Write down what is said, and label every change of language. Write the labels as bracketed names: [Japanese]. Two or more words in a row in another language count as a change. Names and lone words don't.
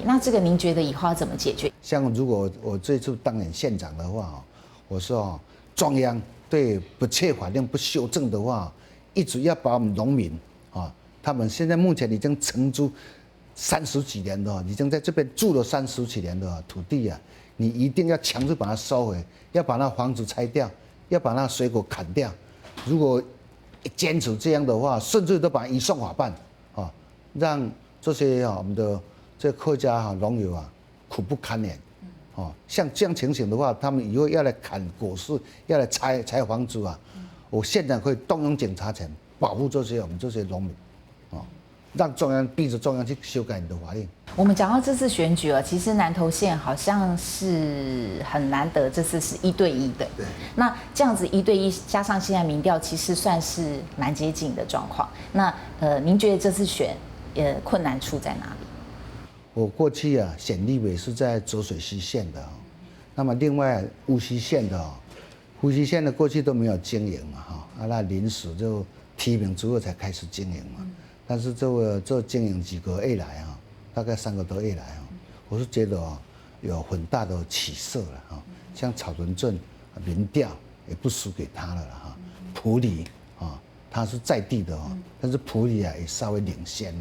[Chinese] 那這個您覺得以後要怎麼解決？像如果我這次當選縣長的話，我說中央對不切法令不修正的話，一直要把我們農民他們現在目前已經承租30幾年的，已經在這邊住了30幾年的土地你一定要強制把它收回，要把那房子拆掉，要把那水果砍掉。如果堅持這樣的話，甚至都把它移送法辦讓這些我們的這客家農友苦不堪言像這樣情形的話，他們以後要來砍果樹，要來拆房子我現在可以動用警察權保護這些我們這些農民讓中央逼着中央去修改你的法令。我們講到這次選舉其實南投縣好像是很難得，這次是1對1的。對。那這樣子1對1加上現在民調，其實算是蠻接近的狀況。那您覺得這次選困難處在哪裡？我過去選立委是在濁水溪縣的那麼另外烏溪縣的過去都沒有經營嘛那臨時就提名之后才开始经营嘛。但是这经营几个月来啊，大概3个多月来啊，我是觉得有很大的起色了哈。像草屯镇民调也不输给他了哈，埔里啊，他是在地的哦，但是埔里啊也稍微领先了。